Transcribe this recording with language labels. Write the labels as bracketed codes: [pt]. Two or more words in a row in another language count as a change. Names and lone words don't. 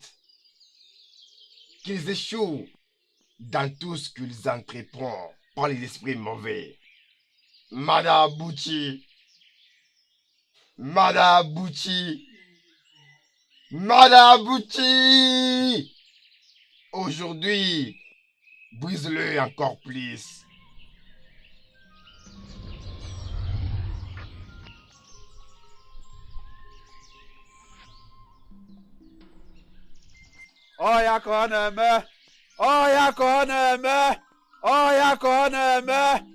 [fr] Qu'ils échouent dans tout ce qu'ils entreprennent par les esprits mauvais. Madame Bouchi, Madame Bouchi, Madame Bouchi, aujourd'hui, brise-le encore plus. [ig] Oya ka ọ na-eme! Oya ka ọ na-eme! Oya ka ọ na-eme!